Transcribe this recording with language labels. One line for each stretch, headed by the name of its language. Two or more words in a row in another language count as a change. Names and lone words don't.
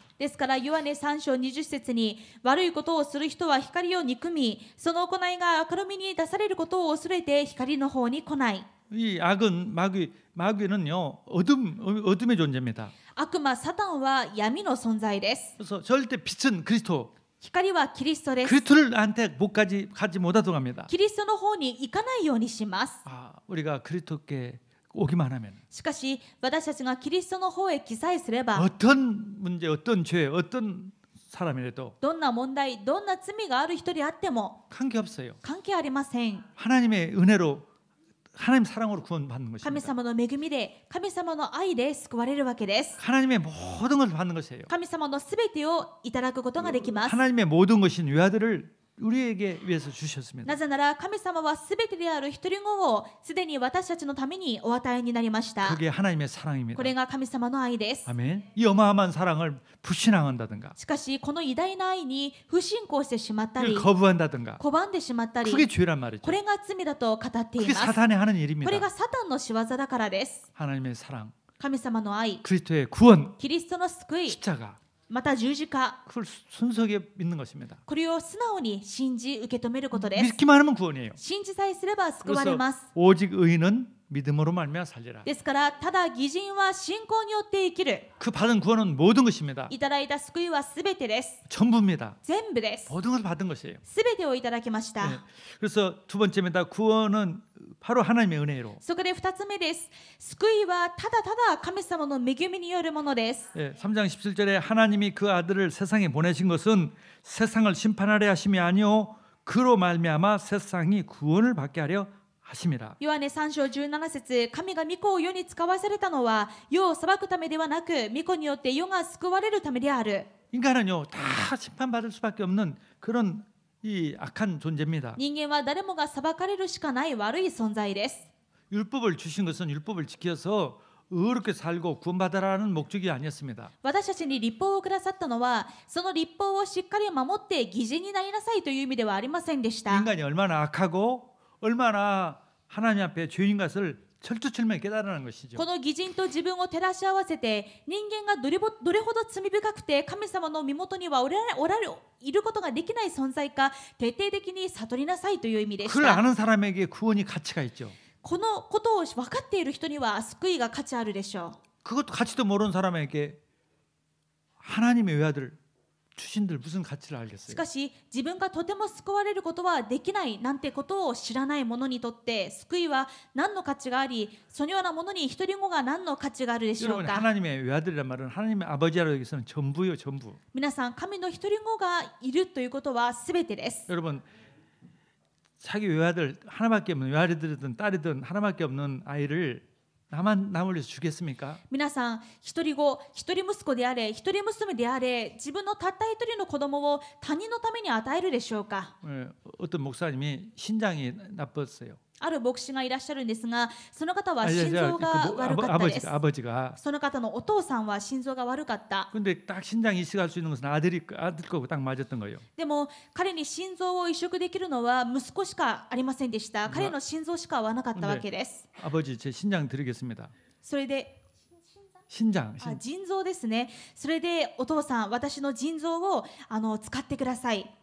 Japanese: ですからヨハネ3章20節に、悪いことをする人は光を憎み、その行いが明るみに出されることを恐れて光の方に来ない。
Korean: 이 악은 마귀는요 어둠의 존재입니다.
Japanese: 悪魔サタンは闇の存在です。
Korean: 그래서 절대 빛은 그리스도.
Japanese: 光はキリストです。
Korean: 그리스도한테 가지 못하도록 합니다.
Japanese: キリストの方に行かないようにします。
Korean: 우리가 그리스도께 오기만 하면
Japanese: しかし私たちがキリストの方へ記載すれば、
Korean: 어떤 문제, 어떤 죄, 어떤 사람이라도
Japanese: どんな問題、どんな罪がある人であっても
Korean: 관계없어요.
Japanese: 関係ありません。
Korean: 하나님의 은혜로 하나님 사랑으로 구원받는
Japanese: 神
Korean: 것입니다.
Japanese: 様の恵みで、神様の愛で救われるわけです。
Korean: 하나님의 모든 것을 받는 것이에요.
Japanese: 神様のすべてをいただくことができます。
Korean: 하나님의 모든 것인 외아들을 우리에게 위해서 주셨습니다.
Japanese: なぜなら神様はすべてである一人子をすでに私たちのためにお与えになりました。
Korean: 그게 하나님의 사랑입니다.
Japanese: これが神様の愛です。
Korean: 아멘. 이 어마어마한 사랑을 불신앙한다든가
Japanese: しかしこの偉大な愛に不信仰してしまったり、
Korean: 이걸 거부한다든가
Japanese: 拒んでしまったり、
Korean: 그게 죄란 말이죠.
Japanese: これが罪だと語ってい
Korean: 그게
Japanese: ます。
Korean: 사탄이 하는
Japanese: これ
Korean: 일입니다.
Japanese: がサタンの仕業だからです。
Korean: 하나님의 사랑,
Japanese: 神様の愛、
Korean: 그리스도의 구원,
Japanese: キリストの救い、
Korean: 십자가
Japanese: また十字架、
Korean: 그걸 순수하게 믿는 것입니다.
Japanese: これを素直に信じ受け止めることです。
Korean: 믿기만 하면 구원이에요.
Japanese: 信じさえすれば救われ
Korean: 그래서
Japanese: ます。
Korean: 오직 의인은 믿음으로 말미암아 살리라.
Japanese: ですからただ義人は信仰によって生きる。
Korean: 그 받은 구원은 모든 것입니다.
Japanese: いただいた救いはすべてです。
Korean: 전부입니다.
Japanese: 全部です。
Korean: 모든 것을 받은 것이에요.
Japanese: すべてをいただきました。
Korean: 네. 그래서 두 번째입니다. 구원은 바로 하나님의 은혜로.
Japanese: そこで2つ目です。救いはただただ神様の恵みによるものです。
Korean: 네. 3장 17절에 하나님이 그 아들을 세상에 보내신 것은 세상을 심판하려 하심이 아니요 그로 말미암아 세상이 구원을 받게 하려 하심이라.
Japanese: ヨハネ3章17節、神が御子を世に使わされたのは世を裁くためではなく、御子によって世が救われるためである。
Korean: 인간은요 다 심판받을 수밖에 없는 그런 이 악한 존재입니다.
Japanese: 人間は誰もが裁かれるしかない悪い存在です。
Korean: 율법을 주신 것은 율법을 지켜서 의롭게 살고 구원받으라는 목적이 아니었습니다.
Japanese: 私たちに律法をくださったのは、その律法をしっかり守って義人になりなさいという意味ではありませんでした。
Korean: 인간이 얼마나 악하고 얼마나 하나님 앞에 죄인 것을 철두철미하게 깨달으는 것이죠.
Japanese: この義人と自分を照らし合わせて、人間がどれほど罪深くて神様の身元にはいることができない存在か徹底的に悟りなさいという意味でし
Korean: 그걸
Japanese: た。
Korean: 아는 사람에게 구원이 가치가 있죠.
Japanese: このことを分かっている人には救いが価値あるでしょう。
Korean: 그것도 가치도 모르는 사람에게 하나님의 외아들 주신들 무슨 가치를
Japanese: し
Korean: 알겠어요?
Japanese: かし自分がとても救われることはできないなんてことを知らない者にとって救いは何の価値があり、そのようなものに一人子が何の価値があるでしょう
Korean: 여러분
Japanese: か。
Korean: 하나님의 외아들이란 말은 하나님의 아버지라고 여기서는 전부요 전부.
Japanese: 皆さん、神の一人子がいるということは全てです。
Korean: 여러분 자기 외아들 하나밖에 없는 외아들이든 딸이든 하나밖에 없는 아이를 남을 위해서 주겠습니까?
Japanese: 皆さん、一人子、一人息子であれ、一人娘であれ、自分のたった一人の子供を他人のために与えるでしょうか。
Korean: 어떤 목사님이 신장이 나빴어요.
Japanese: ある牧師がいらっしゃるんですが、その方は心臓が悪かったです。
Korean: 아버지가
Japanese: その方のお父さんは心臓が悪かった。
Korean: 근데 딱 신장 이식할 수 있는 것은 아들 거고 딱 맞았던 거예요.
Japanese: でも彼に心臓を移植できるのは息子しかありませんでした。彼の心臓しか合わなかったわけです。
Korean: 아버지 제 신장 드리겠습니다.
Japanese: それで
Korean: 신장.
Japanese: 腎臓ですね。それでお父さん、私の腎臓を使ってください。